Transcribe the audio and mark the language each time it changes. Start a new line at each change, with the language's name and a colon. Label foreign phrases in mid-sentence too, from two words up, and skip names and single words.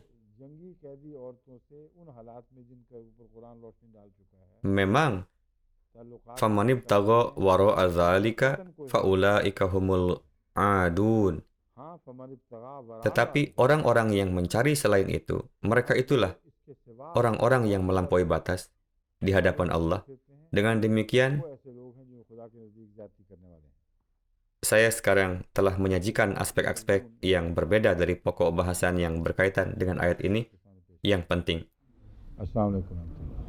Hindi: जंगी कैदी औरतों से उन हालात में जिनके ऊपर कुरान रोशनी डाल चुका है
Indonesian: Memang,
Hindi: ताल्लुकात
Arabic: فمن ابتغى وراء ذلك فأولئك هم العادون. हाँ فمن ابتغى وراء
Indonesian: Tetapi orang-orang yang mencari selain itu, mereka itulah
Hindi: इसके सिवा
Indonesian: orang-orang yang melampaui batas di hadapan Allah.
Hindi: फिरते हैं
Indonesian: Dengan demikian,
Hindi: वो ऐसे लोग हैं जो खुदा के नजदीक जाति करने वाले हैं
Indonesian: saya sekarang telah menyajikan aspek-aspek yang berbeda dari pokok bahasan yang berkaitan dengan ayat ini yang penting.
Arabic: السلام عليكم